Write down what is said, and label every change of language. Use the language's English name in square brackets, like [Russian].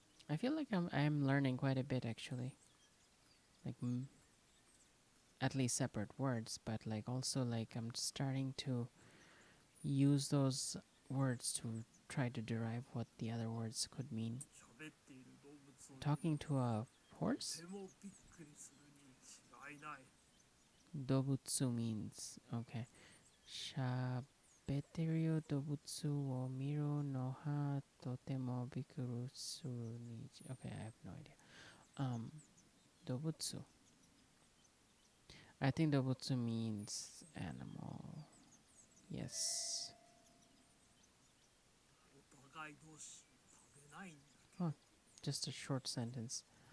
[English] I feel like I'm learning quite a bit actually. Like at least separate words, but like also like I'm starting to use those words to try to derive what the other words could mean. [Japanese] 喋っている動物を見る [English] Talking to a [Japanese] と [English] horse? [Japanese] てもびっくりするに違いない。 [English] Dobutsu means okay. [Japanese] Shabeteru dobutsu wo miru no ha totemo bikuru suru ni. [English] Okay, I have no idea. [Japanese] Dobutsu. [English] I think dobutsu means animal. Yes. [Japanese] お互い同士食べないんだけど、 [English] Oh, just a short sentence.